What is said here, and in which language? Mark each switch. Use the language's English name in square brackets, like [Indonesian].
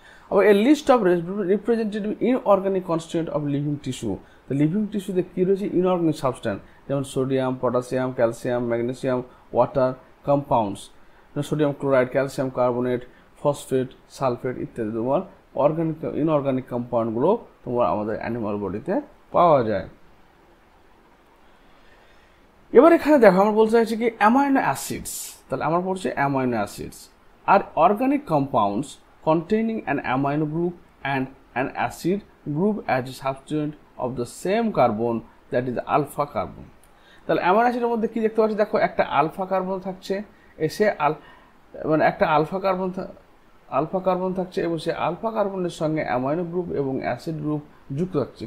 [Bangla] আবার [English] a list of representative inorganic constituent of living tissue, [Bangla] তো living টিস্যুতে কী রয়েছে inorganic substance, যেমন sodium, potassium, calcium, magnesium, water compounds, sodium chloride, calcium carbonate, phosphate, sulphate ইত্যাদি তোমার organic inorganic কম্পাউন্ডগুলো তোমার আমাদের animal বডিতে পাওয়া যায়। এবার এখানে দেখো আমরা বলতে চাইছি কি অ্যামাইনো অ্যাসিডস, তাহলে আমরা পড়ছি [English] Amino acids আর organic compounds containing an amino group and an acid group as a substituent of the same carbon, that is alpha carbon। [Bangla] তাহলে অ্যামাইনো অ্যাসিডের মধ্যে কি দেখতে পাচ্ছি, দেখো একটা আলফা কার্বন থাকছে, এসে মানে একটা আলফা কার্বন থাকছে এবং সেই আলফা কার্বনের সঙ্গে অ্যামাইনো গ্রুপ এবং অ্যাসিড গ্রুপ যুক্ত থাকছে।